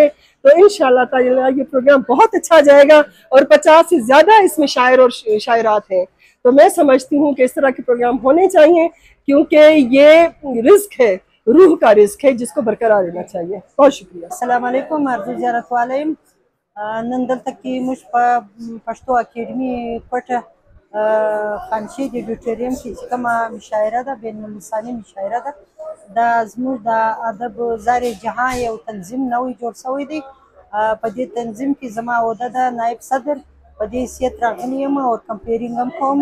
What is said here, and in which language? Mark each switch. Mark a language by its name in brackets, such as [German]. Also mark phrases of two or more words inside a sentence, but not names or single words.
[Urdu] تو [Arabic] إن شاء الله تعالى [Urdu] یہ پروگرام بہت اچھا جائے گا، اور 50 سے زیادہ اس میں شاعر اور شاعرات ہیں. تو میں سمجھتی ہوں کہ اس طرح کے پروگرام ہونے چاہیے، کیونکہ یہ رسک ہے، روح کا رسک ہے جس کو برقرار رہنا چاہیے. بہت شکریہ. अस्सलाम वालेकुम अर्ज़ ज़ियारत वालेम। [Pashto] नन दल्ته کې موږ په پښتو اکیډمي کوټه خانشي د ډیوټوریم کې چې کومه مشاعره ده، بین اللساني مشاعره ده، دا زموږ د ادب زار جهان یو تنظیم نوی جوړ شوی دی. په دې تنظیم کې زما عہده ده نائب صدر، په دې حیثیت راغلی یم او کمپیرینګ هم کوم.